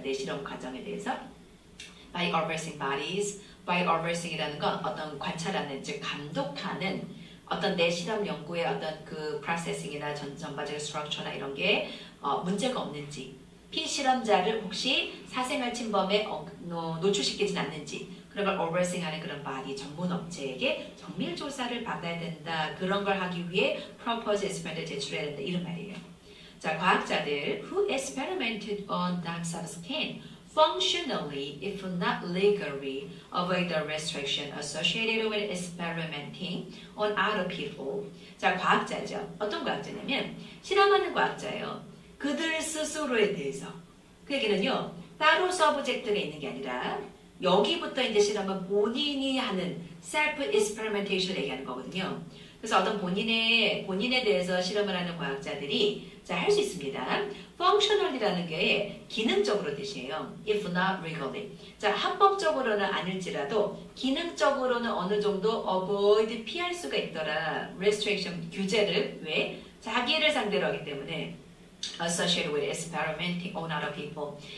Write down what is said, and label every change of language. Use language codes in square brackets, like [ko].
[ko] 내 실험 과정에 대해서. [en] by overseeing bodies, by overseeing이라는 [ko] 건 어떤 관찰하는, 즉 감독하는 어떤 내 실험 연구의 어떤 그 프로세싱이나 전반적인 스트럭처나 이런 게 문제가 없는지, 피실험자를 혹시 사생활 침범에 노출시키진 않는지 그런 걸 overseeing하는 그런 바디 전문 업체에게 정밀 조사를 받아야 된다. 그런 걸 하기 위해 proposed experiment을 제출해야 된다. 이런 말이에요. 자, 과학자들 [en] who experimented on dark cells can functionally, if not legally, avoid the restriction associated with experimenting on other people. [ko] 자, 과학자죠. 어떤 과학자냐면 실험하는 과학자예요. 그들 스스로에 대해서. 그 얘기는요, 따로 서브젝트가 있는 게 아니라 여기부터 이제 실험은 본인이 하는 self experimentation 얘기하는 거거든요. 그래서 어떤 본인에 대해서 실험을 하는 과학자들이 할 수 있습니다. functional이라는 게 기능적으로 뜻이에요. [en] if not legally. [ko] 자, 합법적으로는 아닐지라도 기능적으로는 어느 정도 avoid 피할 수가 있더라. restriction 규제를 왜? 자기를 상대로 하기 때문에 [en] associated with experimenting on other people.